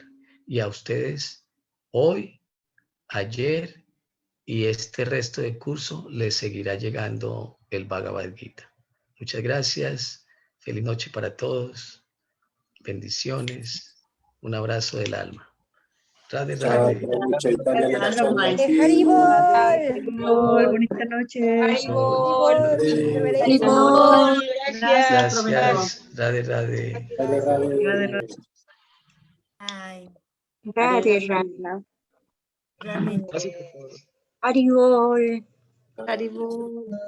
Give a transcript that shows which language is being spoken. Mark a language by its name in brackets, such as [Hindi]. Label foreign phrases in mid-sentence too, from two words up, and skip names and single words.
[Spanish] Y a ustedes hoy, ayer y este resto de curso les seguirá llegando el Bhagavad Gita. Muchas gracias. Feliz noche para todos. Bendiciones. Un abrazo del alma. Radhe, Chao, radhe. Prabhu Chaitanya Gracias, Nityananda. maestro. Haribol. Bonita noche. Haribol. Haribol. Gracias, profesor. Gracias. [Hindi] Radhe, radhe. Radhe, radhe. [Spanish] Ay, [Hindi] Radhe, radhe. [Spanish] realmente. Haribol. Haribol.